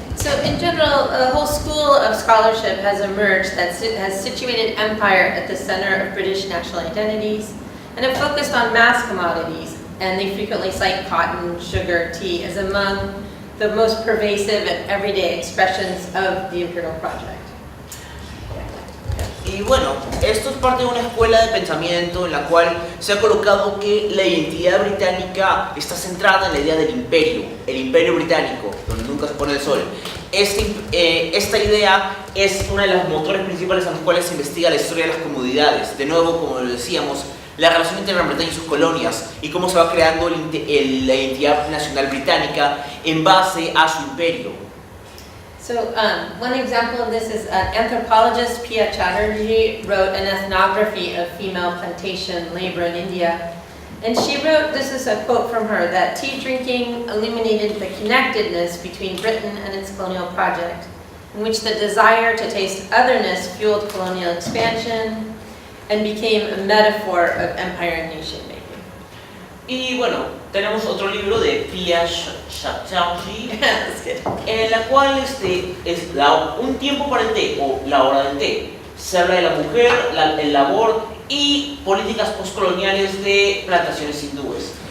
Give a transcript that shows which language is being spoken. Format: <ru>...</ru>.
<en>So in general, a whole school of scholarship has emerged that has situated empire at the center of British national identities, and have focused on mass commodities, and they frequently cite cotton, sugar, tea as among the most pervasive and everyday expressions of the imperial project.</en> <es>Y bueno, esto es parte de una escuela de pensamiento en la cual se ha colocado que la identidad británica está centrada en la idea del imperio, el imperio británico, donde nunca se pone el sol. Esta idea es una de las motores principales en los cuales se investiga la historia de las comodidades. De nuevo, como lo decíamos, la relación entre Gran Bretaña y sus colonias y cómo se va creando la identidad nacional británica en base a su imperio.</es> <en>So one example of this is anthropologist Pia Chatterjee wrote an ethnography of female plantation labor in India. And she wrote, this is a quote from her, that tea drinking illuminated the connectedness between Britain and its colonial project, in which the desire to taste otherness fueled colonial expansion and became a metaphor of empire and nation making.</en> <es>Y bueno, tenemos otro libro de Pia Shaoqi,</es> <en>That's good.</en> <es>en la cual es un tiempo para el té o la hora del té. Se habla de la mujer, el labor y políticas postcoloniales de plantaciones hindúes.</es>